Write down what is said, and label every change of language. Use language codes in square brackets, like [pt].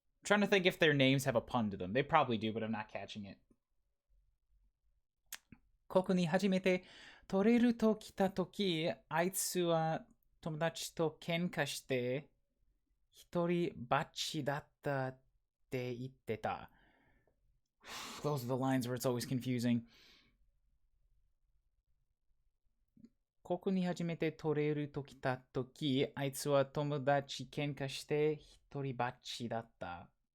[en] I'm trying to think if their names have a pun to them. They probably do, but I'm not catching it. [ja] ここに初めて取れると来たとき、あいつは友達と喧嘩して一人ぼっちだったって言ってた. [en] Those are the lines where it's always confusing. [ja] ここに初めて取れると来たとき、あいつは友達喧嘩して一人ぼっちだった.